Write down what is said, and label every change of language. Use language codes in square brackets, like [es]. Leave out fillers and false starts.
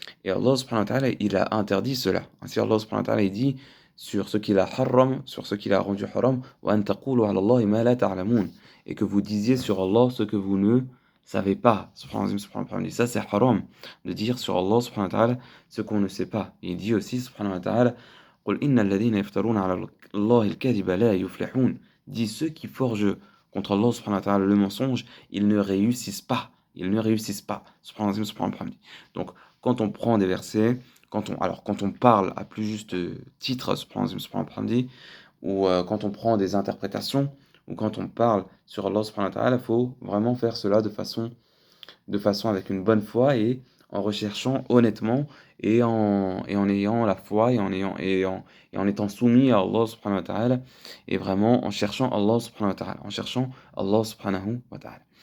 [fr] Et Allah subhanahu wa ta'ala, il a interdit cela. Ainsi Allah subhanahu wa ta'ala, il dit sur ce qu'il a haram, sur ce qu'il a rendu haram, [ar] wa an taqulu ala Allahi ma la ta'lamun, [fr] et que vous disiez sur Allah ce que vous ne savez pas. Subhanahu wa ta'ala, ça c'est haram, de dire sur Allah subhanahu wa ta'ala ce qu'on ne sait pas. Il dit aussi [ar] subhanahu wa ta'ala, قل إن الذين يفترون على الله الكذب لا يفلحون. [fr] Dit ceux qui forgent contre Allah subhanahu wa ta'ala le mensonge, ils ne réussissent pas. Ils ne réussissent pas. Subhanahu wa ta'ala. Donc, quand on prend des versets, quand on parle à plus juste titre, subhanahu wa ta'ala, ou quand on prend des interprétations, ou quand on parle sur Allah subhanahu wa ta'ala, il faut vraiment faire cela de façon avec une bonne foi et en recherchant honnêtement et en ayant la foi et en étant soumis à Allah subhanahu wa ta'ala et vraiment en cherchant Allah subhanahu wa ta'ala, en cherchant Allah subhanahu wa ta'ala.